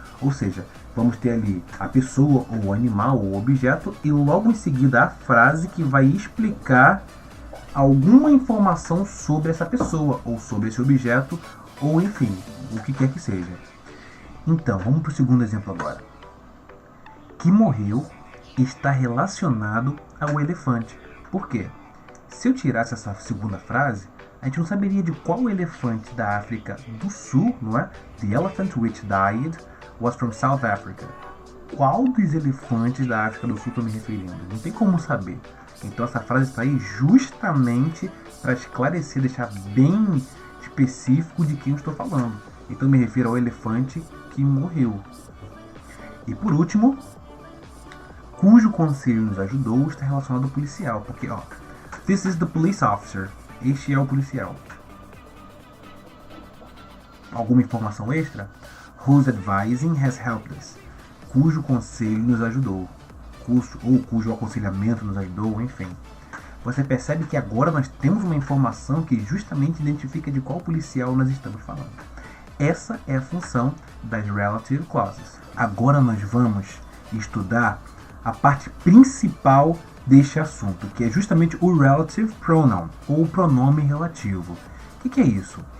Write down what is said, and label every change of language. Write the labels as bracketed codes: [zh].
[pt] Ou seja, vamos ter ali a pessoa, ou o animal, ou o objeto, e logo em seguida a frase que vai explicar alguma informação sobre essa pessoa, ou sobre esse objeto, ou enfim, o que quer que seja. Então, vamos para o segundo exemplo agora. Que morreu está relacionado ao elefante. Por quê? Se eu tirasse essa segunda frase, a gente não saberia de qual elefante da África do Sul, não é? [en] The elephant which died was from South Africa. [pt] Qual dos elefantes da África do Sul estou me referindo? Não tem como saber. Então essa frase está aí justamente para esclarecer, deixar bem específico de quem eu estou falando. Então eu me refiro ao elefante que morreu. E por último, cujo conselho nos ajudou está relacionado ao policial. Porque, ó, [en] this is the police officer. [pt] Este é o policial. Alguma informação extra? [en] Whose advising has helped us. [pt] Cujo conselho nos ajudou. Cujo aconselhamento nos ajudou, enfim. Você percebe que agora nós temos uma informação que justamente identifica de qual policial nós estamos falando. Essa é a função das relative clauses. Agora nós vamos estudar a parte principal deste assunto, que é justamente o relative pronoun, ou pronome relativo. O que é isso?